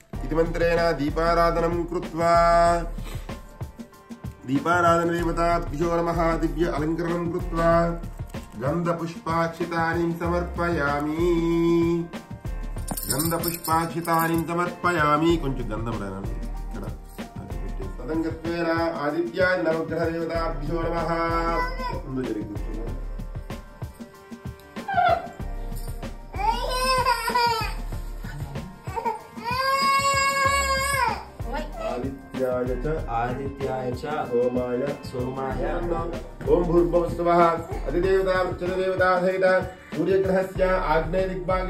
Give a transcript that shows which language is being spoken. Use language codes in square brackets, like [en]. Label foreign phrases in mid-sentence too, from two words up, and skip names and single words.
[sa] इति मन्त्रेण दीपाराधनं कृत्वा दीपाराधनदेवताभ्यो नमः दिव्य अलङ्करणं कृत्वा गन्धपुष्पाक्षितानि समर्पयामि [te] కొంచెం గంధం రానండి ఇక్కడ [sa] తదంగత్వేన ఆదిత్యాయ నవగ్రహ దేవతాభ్యో నమః [te] ముందు జరుగుతుంది [sa] आदित्याय च सोमाय ओम भूर्भुवस्सुवः अधिदेवता वृक्षदेवता सहित सूर्यग्रहस्य आग्नेय दिग्भागे